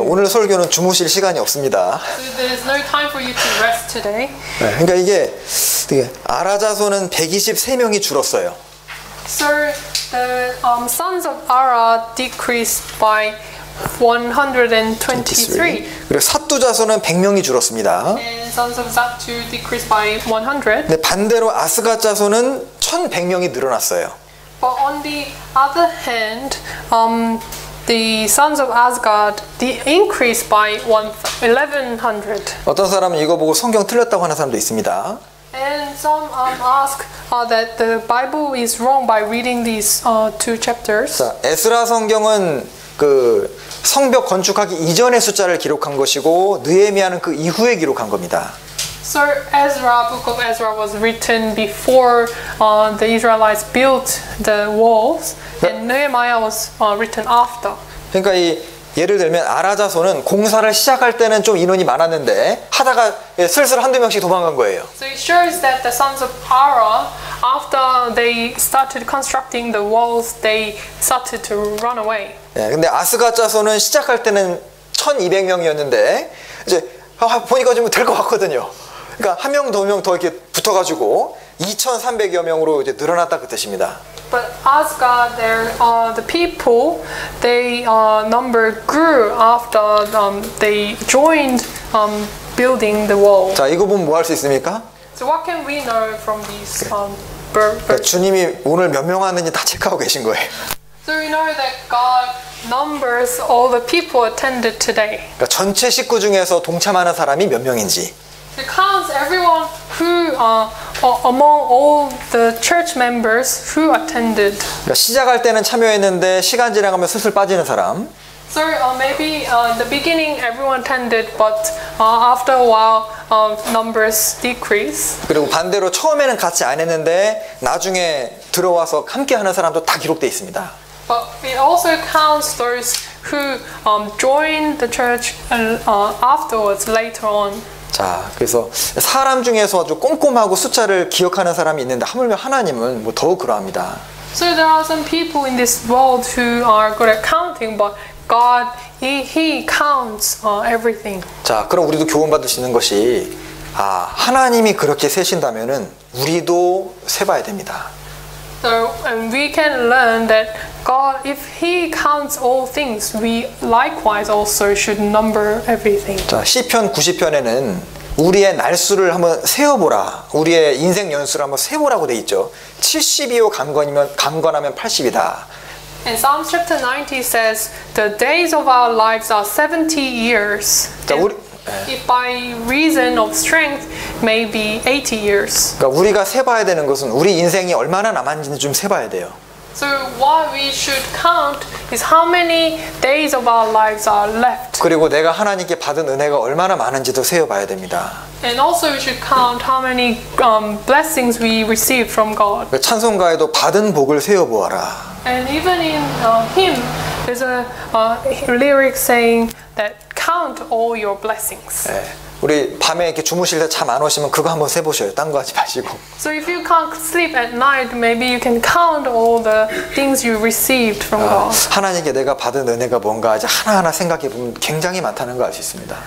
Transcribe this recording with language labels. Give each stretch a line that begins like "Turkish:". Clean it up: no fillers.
Korean: 오늘 설교는 주무실 시간이 없습니다.
English: So there is no time for you to rest today.
Korean: 그러니까 이게 아라 자손은 123명이 줄었어요.
English: So the sons of Ara decreased by 123.
Korean: 그리고 삿두 자손은 100명이 줄었습니다.
English: And sons of Zattu decreased by 100.
Korean: 근데 반대로 아스갓 자손은 1100명이 늘어났어요.
English: But on the other hand, the sons of Asgard increased by 1100.
Korean: 어떤 사람은 이거 보고 성경 틀렸다고 하는 사람도 있습니다.
English: And some ask that the Bible is wrong by reading these two chapters.
Korean: 자, 에스라 성경은 그 성벽 건축하기 이전의 숫자를 기록한 것이고 느헤미야는 그 이후에 기록한 겁니다.
English: So Ezra, book of Ezra was written before the Israelites built the walls, and Nehemiah was written after.
Korean: 그러니까 이 예를 들면 아라 자손은 공사를 시작할 때는 좀 인원이 많았는데 하다가 슬슬 한두 명씩 도망간 거예요.
English: So it shows that the sons of Ara, after they started constructing the walls, they started to run away.
Korean: 예, 근데 아스갓 자손은 시작할 때는 1200명이었는데 이제 보니까 좀 될 것 같거든요. 그러니까 한 명, 두 명 더 이렇게 붙어가지고 2,300여 명으로 이제 늘어났다 그 뜻입니다.
English: But Asgard, the people, they number grew after they joined building the wall.
Korean: 자, 이거 보면 뭐 할 수 있습니까?
English: So what can we know from these
Korean: 그러니까 주님이 오늘 몇 명 하는지 다 체크하고 계신 거예요.
English: So we know that God numbers all the people attended today.
Korean: 그러니까 전체 식구 중에서 동참하는 사람이 몇 명인지.
English: It counts everyone who, among all the church members who attended.
Korean: 그러니까 시작할 때는 참여했는데 시간 지나가면 슬슬 빠지는 사람.
English: So maybe in the beginning everyone attended, but after a while numbers decrease.
Korean: 그리고 반대로 처음에는 같이 안 했는데 나중에 들어와서 함께 하는 사람도 다 기록돼 있습니다.
English: But it also counts those who joined the church afterwards, later on.
Korean: 자, 그래서 사람 중에서 아주 꼼꼼하고 숫자를 기억하는 사람이 있는데 하물며 하나님은 뭐 더욱 그러합니다.
English: So there are some people in this world who are good at counting, but God, He counts everything.
Korean: 자, 그럼 우리도 교훈받을 수 있는 것이 하나님이 그렇게 세신다면은 우리도 세봐야 됩니다.
English: So and we can learn that God, if He counts all things, we likewise also should number everything.
Korean: 자, 시편 90편에는 우리의 날수를 한번 세어보라. 우리의 인생 연수를 한번 세보라고 돼 있죠. 70이요 강건하면 80이다.
English: And Psalms chapter 90 says, the days of our lives are 70 years. 자, If by reason of strength, maybe 80 years.
Korean: 그러니까 우리가 세봐야 되는 것은 우리 인생이 얼마나 남았는지 좀 세봐야 돼요.
English: So what we should count is how many days of our lives are left.
Korean: 그리고 내가 하나님께 받은 은혜가 얼마나 많은지도 세어봐야 됩니다.
English: And also we should count how many blessings we received from God.
Korean: 찬송가에도 받은 복을 세어보아라.
English: And even in hymn, there's a lyric saying that count all your blessings.
Korean: 우리 밤에 이렇게 주무실 때 잠 안 오시면 그거 한번 세보셔요. 딴 거 하지 마시고.
English: So if you can't sleep at night, maybe you can count all the things you received from God.
Korean: 하나님께 내가 받은 은혜가 뭔가 이제 하나하나 생각해 보면 굉장히 많다는 걸 알 수 있습니다.